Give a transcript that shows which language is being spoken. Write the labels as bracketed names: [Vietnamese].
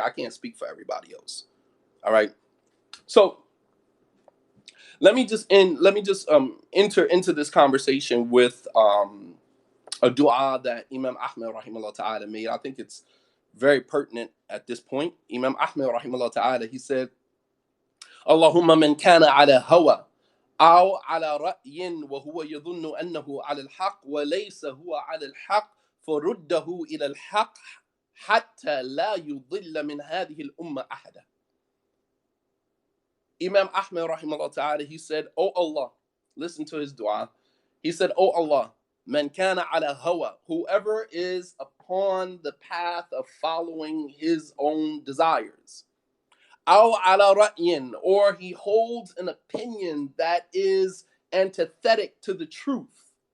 [English] I can't speak for everybody else. All right. So let me just enter into this conversation with a dua that Imam Ahmed rahimahullah ta'ala made. I think it's very pertinent at this point. [Arabic] Imam Ahmed rahimahullah ta'ala, [English] he said, [Arabic] Allahumma man kana ala hawa أو على رأي وهو يظن أنه على الحق وليس هو على الحق فرده إلى الحق حتى لا يضل من هذه الأمة أحدا. [English] Imam Ahmed rahimahullah ta'ala, he said, Oh Allah, listen to his dua. He said, Oh Allah, [Arabic] man kana ala hawa, [English] whoever is upon the path of following his own desires. [Arabic] Aw ala ra'yin, [English] or he holds an opinion that is antithetic to the truth.